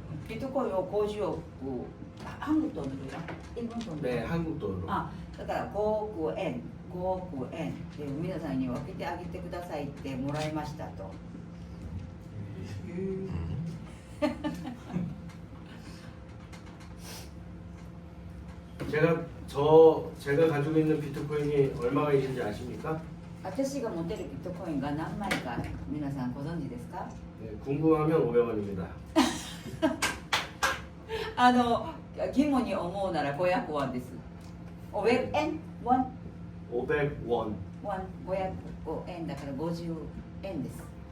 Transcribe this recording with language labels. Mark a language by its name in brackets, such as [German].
[Korean] 비트코인 [Japanese] を50億 [Korean] 한국 돈으로요? 일본 돈으로? 네, 한국 돈으로. [Japanese] だから5億円で皆さんに分けてあげてくださいってもらいましたと。 [Korean] 제가 가지고 있는 비트코인이 얼마가 있는지 아십니까? [Japanese] 私が持ってるビットコインが何枚か皆さんご存知ですか？ [Korean] 네, 궁금하면 500원입니다. [Japanese] 疑問に思うなら500ウォンです。 500円？ウォン？ [Korean] 500원. [Japanese] 500円だから50円です。